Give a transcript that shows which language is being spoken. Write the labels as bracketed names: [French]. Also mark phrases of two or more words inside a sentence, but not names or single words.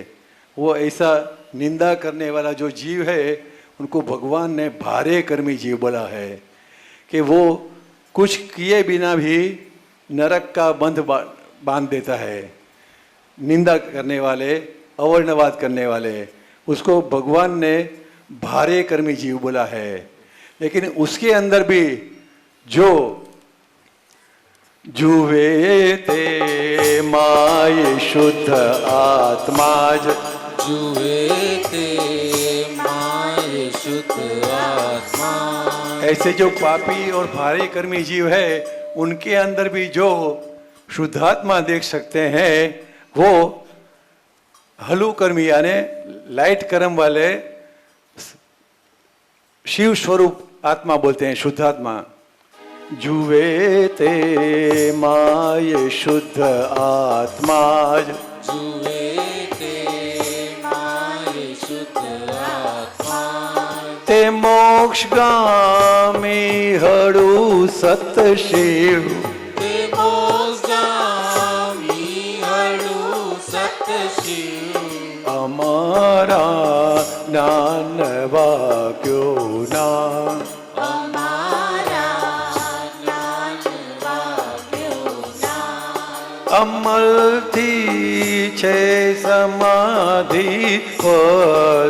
[Hindi] वो ऐसा निंदा करने वाला जो जीव है उनको भगवान ने भारे कर्मी जीव बोला है कि वो कुछ किए बिना भी नरक का बंध बांध देता है। निंदा करने वाले अवर्णवाद करने वाले उसको भगवान ने भारे कर्मी जीव बोला है। लेकिन उसके अंदर भी जो [Gujarati] જુવે તે માય શુદ્ધ આત્મા જુએ તે માય શુદ્ધ આત્મા [Hindi] ऐसे जो पापी और भारी कर्मी जीव है उनके अंदर भी जो शुद्धात्मा देख सकते हैं वो हलु कर्मी यानी लाइट कर्म वाले शिव स्वरूप आत्मा बोलते हैं, शुद्धात्मा। [Gujarati] જુવે તે માય શુદ્ધ આત્મા જુએ તે માય શુદ્ધ આત્મા તે મોક્ષગામી હડૂ સત શિવ તે મોક્ષગામી હળુ સતશિવ અમારા જ્ઞાન વાક્યો ના અમારા જ્ઞાન વાગ્યોના અમલથી છે સમાધિ પર